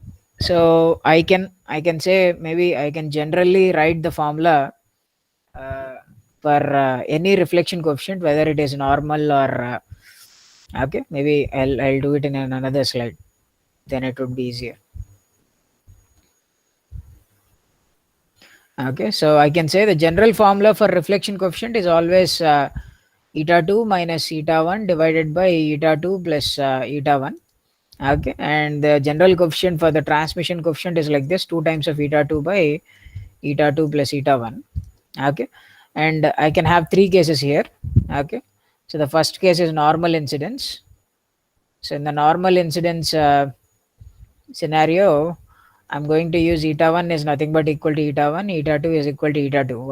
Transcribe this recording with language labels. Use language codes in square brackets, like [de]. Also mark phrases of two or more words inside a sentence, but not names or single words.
[en] So So I can say, maybe I can generally write the formula uh, for any reflection coefficient, whether it is normal or okay. Maybe I'll do it in another slide. Then it would be easier. Okay, so I can say the general formula for reflection coefficient is always eta 2 minus eta 1 divided by eta 2 plus eta 1. Okay, and the general coefficient for the transmission coefficient is like this: 2 times of eta 2 by eta 2 plus eta 1. Okay, and I can have three cases here. Okay, so the first case is normal incidence. So in the normal incidence scenario, I'm going to use eta 1 is nothing but equal to eta 1, eta 2 is equal to eta 2.